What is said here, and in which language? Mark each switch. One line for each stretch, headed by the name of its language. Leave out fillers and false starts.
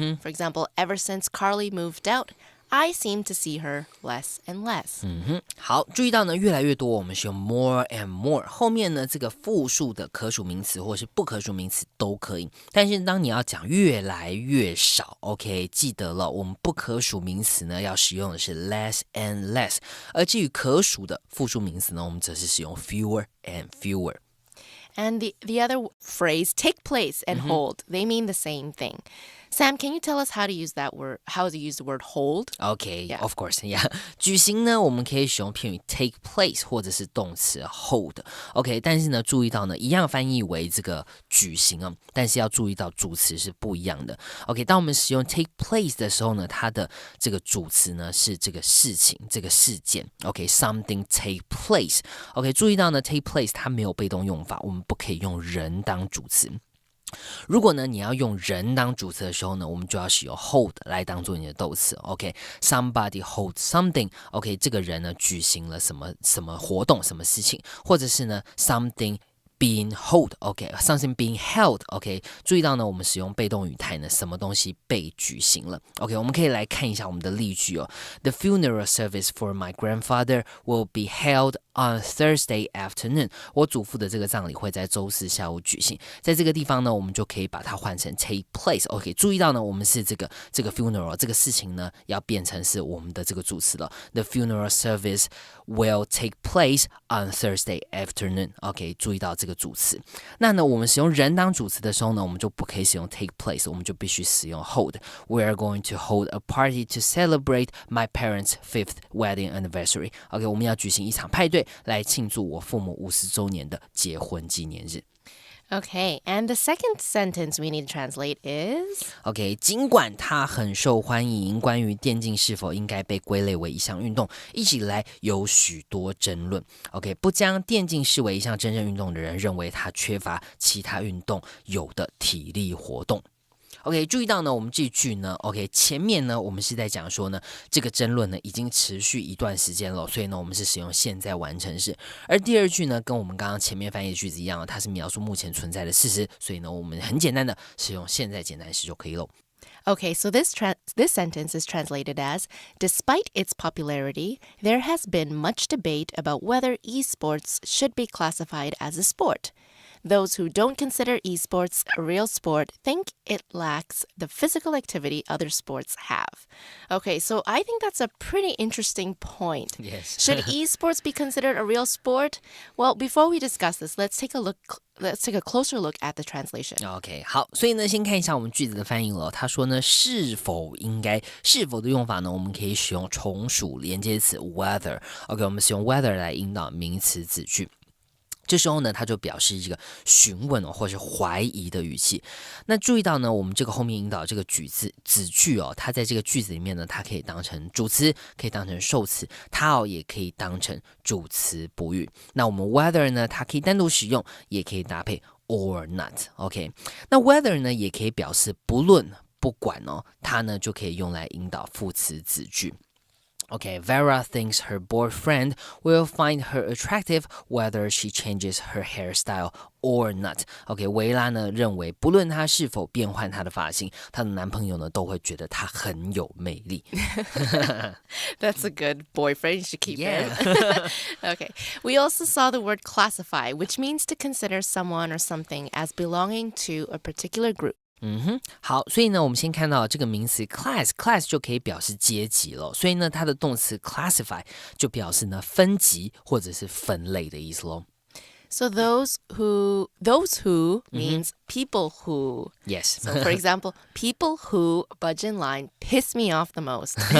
English: For example, ever since Carly moved out,I seem to see her less and less.
Chinese: 好，注意到呢，越来越多，我们使用 more and more， 后面呢这个复数的可数名词或是不可数名词都可以。但是当你要讲越来越少 ，OK， 记得了，我们不可数名词呢要使用的是 less and less， 而至于可数的复数名词呢，我们则是使用 fewer and fewer。And
English: the other phrase, take place and hold, they mean the same thing.Sam, can you tell us how to use that word? How to use the word hold? Okay, yeah. Of course, yeah.
Chinese: 举行呢，我们可以使用片语 take place 或者是动词 hold. OK， 但是呢，注意到呢，一样翻译为这个举行啊，但是要注意到主词是不一样的。 OK， 当我们使用 take place 的时候呢，它的这个主词呢是这个事情、这个事件。
English: OK，something take place.
Chinese: OK， 注意到呢 take place 它没有被动用法，我们不可以用人当主词。如果呢你要用人当主词的时候呢，我们就要使用 hold 来当做你的动词。
English: OK，somebody hold something。
Chinese: OK， 这个人呢举行了什么什么活动、什么事情，或者是呢 something being hold。
English: OK，something being held。
Chinese: OK， 注意到呢我们使用被动语态呢，什么东西被举行了。 OK， 我们可以来看一下我们的例句哦。
English: The funeral service for my grandfather will be held.On Thursday afternoon，
Chinese: 我祖父的这个葬礼会在周四下午举行。在这个地方呢，我们就可以把它换成 take place。OK， 注意到呢，我们是这个 funeral 这个事情呢，要变成是我们的这个主词了。
English: The funeral service will take place on Thursday afternoon。OK，
Chinese: 注意到这个主词。那呢，我们使用人当主词的时候呢，我们就不可以使用 take place， 我们就必须使用 hold。
English: We are going to hold a party to celebrate my parents' 5th wedding anniversary。
Chinese: OK， 我们要举行一场派对。来庆祝我父母50周年的结婚纪念日。
English: Okay, and the second sentence we need to translate is...
Chinese: OK， 尽管它很受欢迎，关于电竞是否应该被归类为一项运动，一直以来有许多争论。 OK， 不将电竞视为一项真正运动的人认为它缺乏其他运动有的体力活动。 OK， 注意到呢，我们这句呢 ，OK， 前面呢，我们是在讲说呢，这个争论呢已经持续一段时间了，所以呢，我们是使用现在完成式。而第二句呢，跟我们刚刚前面翻译的句子一样，它是描述目前存在的事实，所以呢，我们很简单的使用现在简单时就可以喽。
English: Okay, so this sentence is translated as, despite its popularity, there has been much debate about whether esports should be classified as a sport.Those who don't consider esports a real sport think it lacks the physical activity other sports have. Okay, so I think that's a pretty interesting point. Yes. Should esports be considered a real sport? Well, before we discuss this, let's take a closer look at the translation.
Chinese: OK， 好，所以呢，先看一下我们句子的翻译了。他说呢，是否应该，是否的用法呢？我们可以使用从属连接词 whether。OK， 我们使用 whether 来引导名词子句。这时候呢，它就表示一个询问或是怀疑的语气。那注意到呢，我们这个后面引导这个子句哦，它在这个句子里面呢，它可以当成主词，可以当成受词，它也可以当成主词补语。那我们 whether 呢，它可以单独使用，也可以搭配 or not。OK， 那 whether 呢，也可以表示不论、不管哦，它呢就可以用来引导副词子句。
English: Okay, Vera thinks her boyfriend will find her attractive whether she changes her hairstyle or not.
Chinese: Okay, 维拉呢认为，不论她是否变换她的发型，她的男朋友呢都会觉得她很有魅力。
English: That's a good boyfriend. You should keep him. Okay. We also saw the word classify, which means to consider someone or something as belonging to a particular group.
Chinese: 好，所以呢，我们先看到这个名词 class 就可以表示阶级了，所以呢，它的动词 classify 就表示呢分级或者是分类的意思咯。
English: So those who means people who. Yes. So for example, people who budge in line piss me off the most.